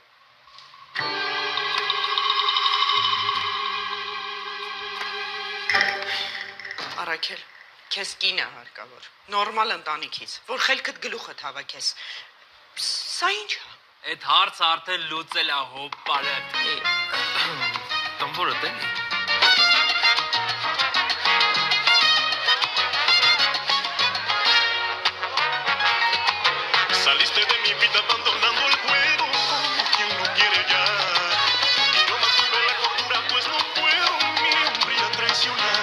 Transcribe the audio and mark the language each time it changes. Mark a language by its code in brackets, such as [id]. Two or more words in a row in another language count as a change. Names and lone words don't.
[hy] Առաքել, քեզ կին է հարկավոր, նորմալ ընտանիքից, որ խելքդ գլուխդ հավաքես։ Սա ինչ է։ Այդ հարցը արդեն լուծել է հոպարը։ Տամբորը դե՞։ [es] Saliste de mi vida abandonando el juego como quien no quiere ya. Y yo mantuve la cordura pues no puedo mi hombría traicionar.